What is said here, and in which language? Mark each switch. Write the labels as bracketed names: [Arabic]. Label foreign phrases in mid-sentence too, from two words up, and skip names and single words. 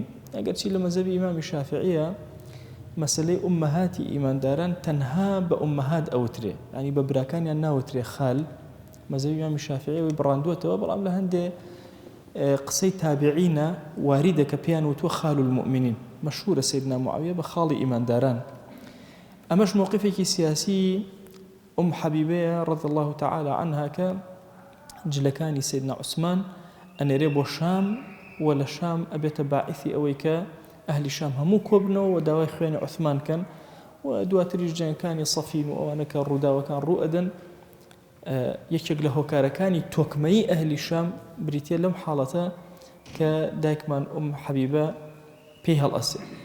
[Central Kurdish] ئەگەرچی لە مەذهبی ئیمامی شافعیە مەسەلەی ئومەهاتی ئیمانداران تەنها بە ئومەهات ئەوترێ ینی بە براکانیان ناوترێ خال. مەذهبی ئیمامی شافعیەوەی بڕاندووەتەوە بەڵام لە هەندێ قسەی تابعینە واریدە کە پێیان وتووە [Arabic] خال المؤمنین [Central Kurdish] مەشهورە سەیدنا معاویە بە خاڵی ئیمانداران. ئەمەش مووقفێکی سیاسی حەبیبەیە [Arabic] رضی الله تعالى عنها [Central Kurdish] کە جلەکانی سەیدنا عوسمان ئەنێرێ بۆ شام و لە شام ئەبێتە باعثی ئەوەی کە ئەهلی شام هەموو کۆبنەوە و داوای خوێنی عوثمان کەن و دواتریش جەنگەکانی سەفین و ئەوانە کە ڕووداوەکان ڕوو ئەدەن یەکێک لە هۆکارەکانی تۆکمەی ئەهلی شام بریتیە لەم حاڵەتە کە دایکمان حەبیبە پێی هەڵئەسێ